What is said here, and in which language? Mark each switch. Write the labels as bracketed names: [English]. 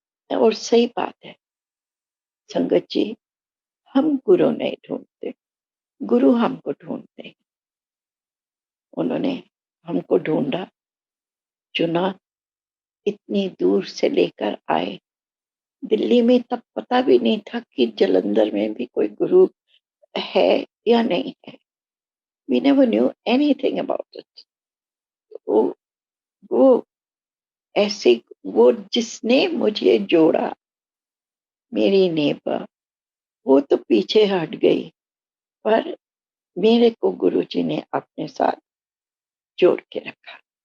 [Hindi] और सही बात है संगत जी, हम गुरु नहीं ढूंढते, गुरु हमको ढूंढते। उन्होंने हमको ढूंढा, चुना, इतनी दूर से लेकर आए। दिल्ली में तब पता भी नहीं था कि जालंधर में भी कोई गुरु है या नहीं है। [English] We never knew anything about it. [Hindi] वो वो ऐसे, वो जिसने मुझे जोड़ा, मेरी नेबर, वो तो पीछे हट गई, पर मेरे को गुरुजी ने अपने साथ जोड़ के रखा।